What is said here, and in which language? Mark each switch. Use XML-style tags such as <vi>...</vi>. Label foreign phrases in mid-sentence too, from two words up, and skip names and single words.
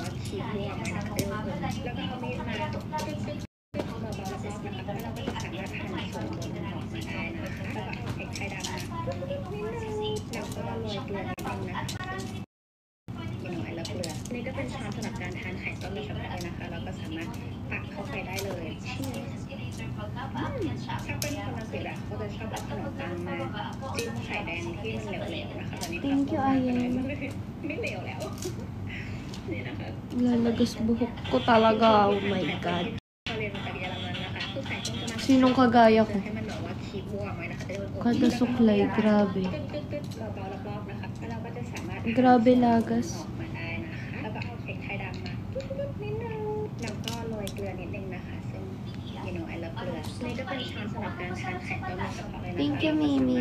<th>ขีดบัวไว้นะคะแล้วก็เอามีดมาเบาๆรอบๆนะคะแล้วเราก็จะสามารถหั่นส่วนบนออกมาได้นะคะแล้วก็เอาพริกไทยดำมาแล้วก็โรยเกลือนิดนึงนะคะแล้วเกลือนี่ก็เป็นช้อนสำหรับการทานไข่ต้มโดยเฉพาะเลยนะคะเราก็สามารถตักเข้าไปได้เลย ถ้าเป็นคนอังกฤษเขาจะชอบเอาขนมปังมาจิ้มไข่แดงที่มันเหลวๆนะคะตอนนี้เขาต้มมาไม่เหลวแล้วนี่นะคะ</th> <tl>Lalagas buhok ko talaga.</tl> <en>Oh my God.</en> <tl>Sinong kagaya ko? Kada suklay, grabe. Grabe lagas.</tl> <th>แล้วก็เอาพริกไทยดำมานิดนึงแล้วก็โรยเกลือนิดนึงนะคะซึ่ง</th> <en>I love</en> <th>เกลือนี่ก็เป็นช้อนสำหรับการทานไข่ต้มโดยเฉพาะเลยนะคะ</th> <en>Thank you, Mimi.</en>